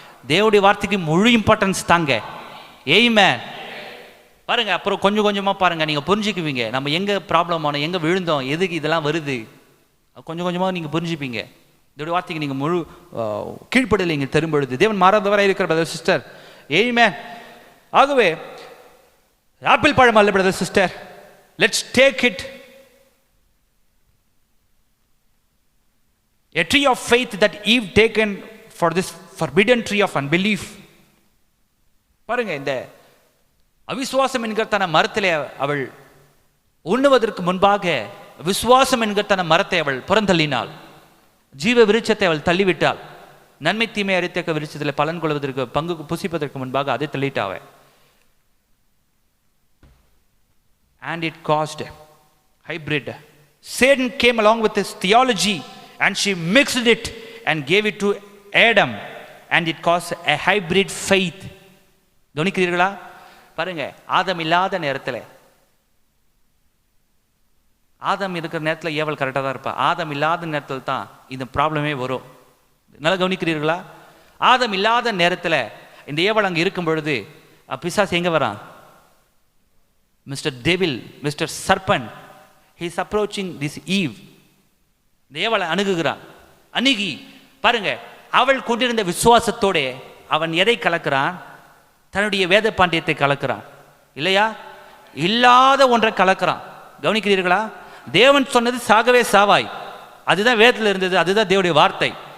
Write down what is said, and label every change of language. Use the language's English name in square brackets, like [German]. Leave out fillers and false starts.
[Tamil] தேவனுடைய வார்த்தைக்கு முழு இம்பார்ட்டன்ஸ் தாங்க. ஆமென். பாருங்க, அப்புறம் கொஞ்சம் கொஞ்சமா பாருங்க, நீங்க புரிஞ்சுக்குவீங்க நம்ம எங்க ப்ராப்ளம் ஆனோம், எங்க விழுந்தோம், எதுக்கு இதெல்லாம் வருது, கொஞ்சம் கொஞ்சமா நீங்க புரிஞ்சுப்பீங்க. தேவனுடைய வார்த்தைக்கு நீங்க முழு கீழ்ப்படிதலை நீங்க தரும் பொழுது தேவன் மாறாதவராக இருக்கிற பிரதர் சிஸ்டர். ஆமென். ஆகவே ஆப்பிள் பழம் அல்ல brother sister, [English] Let's take it a tree of faith that Eve taken for this forbidden tree of unbelief. [Tamil] பாருங்க, இந்த அவிசுவாசம் என்கிற தன மரத்திலே அவள் உண்ணுவதற்கு முன்பாக விசுவாசம் என்கிற தன மரத்தை அவள் புறந்தள்ளினாள். ஜீவ விருட்சத்தை அவள் தள்ளிவிட்டாள். நன்மை தீமை அறித்தக்க விருட்சத்தில் பலன் கொள்வதற்கு பங்கு புசிப்பதற்கு முன்பாக அதை தள்ளிட்டாவே. [English] And it caused hybrid. Satan came along with his theology and she mixed it and gave it to Adam and it caused a hybrid faith. [Tamil] கவனிக்கிறீர்களா? பாருங்க, ஆதம் இல்லாத நேரத்தில், ஆதம் இருக்கிற நேரத்தில் ஏவல் கரெக்டாக தான் இருப்பா. ஆதம் இல்லாத நேரத்தில் தான் இந்த ப்ராப்ளமே வரும். நல்லா கவனிக்கிறீர்களா? ஆதம் இல்லாத நேரத்தில் இந்த ஏவல் அங்கே இருக்கும் பொழுது பிசாசு எங்கே வரான்? [English] Mister devil, mister serpent, he is approaching this Eve. [Tamil] இந்த ஏவலை அணுகுகிறான். அணுகி பாருங்க, அவள் கொண்டிருந்த விசுவாசத்தோட அவன் எதை கலக்கிறான்? தன்னுடைய வேத பாண்டியத்தை கலக்கிறான். இல்லையா? இல்லாத ஒன்றை கலக்கிறான். கவனிக்கிறீர்களா? தேவன் சொன்னது சாகவே சாவாய், அதுதான் வேதத்தில் இருந்தது, அதுதான் தேவனுடைய வார்த்தை.